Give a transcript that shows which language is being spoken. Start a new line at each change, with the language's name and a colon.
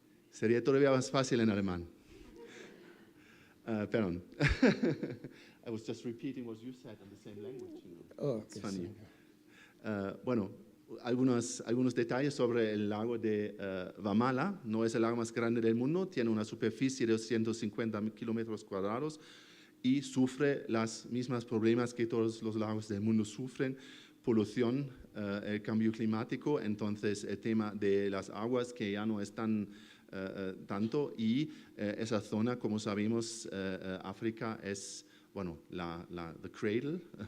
Spanish: Sería todavía más fácil en alemán.
English: Pardon. I was just repeating what you said in the same language. Oh, it's funny.
Spanish: Bueno, algunos detalles sobre el lago de Wamala. No es el lago más grande del mundo, tiene una superficie de 250 kilómetros cuadrados y sufre los mismos problemas que todos los lagos del mundo sufren: polución, el cambio climático, entonces el tema de las aguas que ya no están tanto, y esa zona, como sabemos, África es, bueno,
English: the cradle,